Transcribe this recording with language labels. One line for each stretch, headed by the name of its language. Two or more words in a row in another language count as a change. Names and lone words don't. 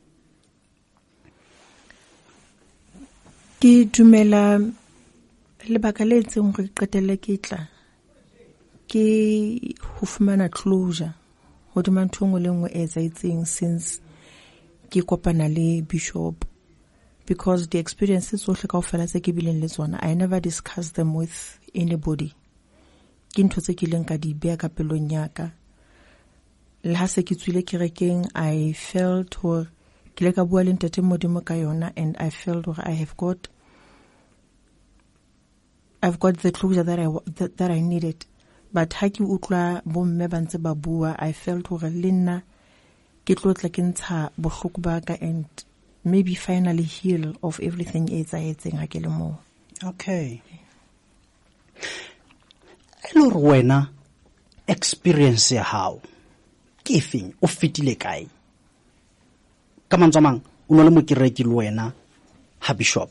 Southern Sotho: Ke dumela lebaka le etseng hore ke qetelle ke tla ke ho fumana closure hodima ntho engwe le engwe e etsahetseng since ke kopana le Bishop,
English: because the experiences
Southern Sotho: tsohle kaofela tse ke bileng le tsona,
English: I never discuss them with anybody.
Southern Sotho: Ke ntho tse ke leng ka di beha ka pelong ya ka. Le ha se ke tswile kerekeng,
English: I felt
Southern Sotho: hore ke le ka bua le ntate Modimo ka yona,
English: and I felt hore I've got the closure that I needed.
Southern Sotho: But ha ke utlwa bomme ba ntse ba bua,
English: I felt
Southern Sotho: hore le nna ke tlotla ke ntsha bohloko ba ka
English: and maybe finally heal of everything
Southern Sotho: e etsahetseng ha ke le moo.
English: Okay.
Southern Sotho: Hello wena, experience ya hao ke efeng, o fitile kae? Ka mantswe a mang o no le mokereki le wena ha Bishop?